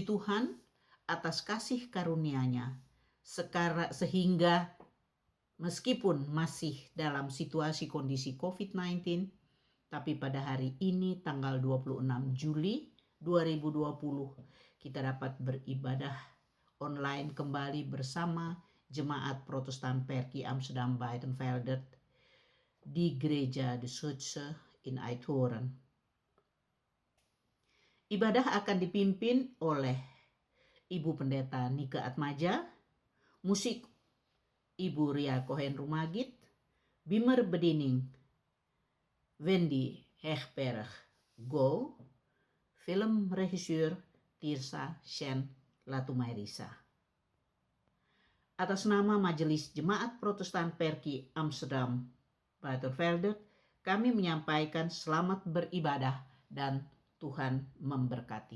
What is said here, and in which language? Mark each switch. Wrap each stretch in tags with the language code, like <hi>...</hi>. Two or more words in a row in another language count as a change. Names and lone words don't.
<id>Tuhan atas kasih karunia-Nya sehingga meskipun masih dalam situasi kondisi COVID-19, tapi pada hari ini tanggal 26 Juli 2020 kita dapat beribadah online kembali bersama Jemaat Protestan Perki Amsterdam Buitenveldert di Gereja de Schutse in Eindhoven. Ibadah akan dipimpin oleh Ibu Pendeta Nike Atmaja, musik Ibu Ria Cohen Rumagit,</id> <nl>Bimer Bediening</nl> <id>Wendy Hegberg Go, filmregisseur Tirsa Shen Latumairisa. Atas nama Majelis Jemaat Protestan Perki Amsterdam Buitenveldert, kami menyampaikan selamat beribadah dan Tuhan memberkati.</id>